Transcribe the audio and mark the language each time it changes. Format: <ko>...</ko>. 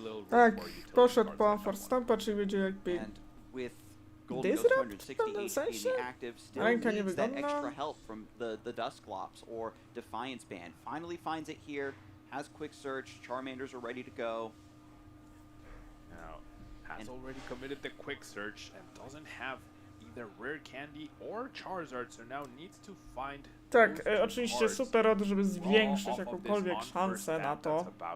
<pl>Tak, poszedł po Unfair Stampa, czyli będzie jakby Disrupt w pewnym sensie? Ręka nie wygląda.</pl> <en>Extra help from the Dusclops or Defiance Band. Finally finds it here, has quick search, Charmanders are ready to go. Now, has already committed the quick search and doesn't have either Rare Candy or Charizard, so now needs to find.</en> <pl>Tak, oczywiście super, żeby zwiększyć jakąkolwiek szansę na to.</pl>